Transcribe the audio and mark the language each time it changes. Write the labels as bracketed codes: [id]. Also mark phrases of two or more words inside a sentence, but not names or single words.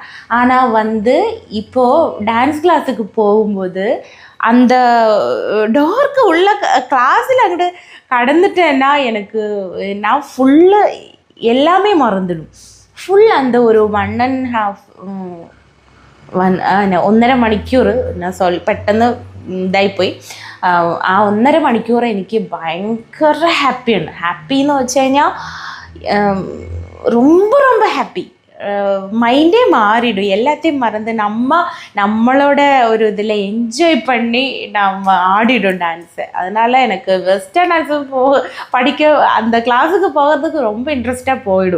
[ta] ஆனால் வந்து இப்போது [en] dance class [ta] போகும்போது அந்த டோருக்கு உள்ள கிளாஸில் அங்கிட்டு கடந்துட்டேன்னா நான் ஃபுல்லாக எல்லாமே மறந்துடும். ஃபுல் அந்த ஒரு [ml] 1.5 മണിക്കൂർ நான் പെട്ടെന്ന് ഇതായിപ്പോയി. ആ 1.5 മണിക്കൂർ എനിക്ക് ഭയങ്കര ഹാപ്പിന്ന് വെച്ച് കഴിഞ്ഞാൽ [ta] ரொம்ப ரொம்ப ஹாப்பி. மைண்டே மாறிடும், எல்லாத்தையும் மறந்து நம்மளோட ஒரு இதில் என்ஜாய் பண்ணி நம்ம ஆடிடும் டான்ஸு. அதனால் எனக்கு [en] western dance [ta] படிக்க அந்த கிளாஸுக்கு போகிறதுக்கு ரொம்ப இன்ட்ரெஸ்டாக போயிடும்.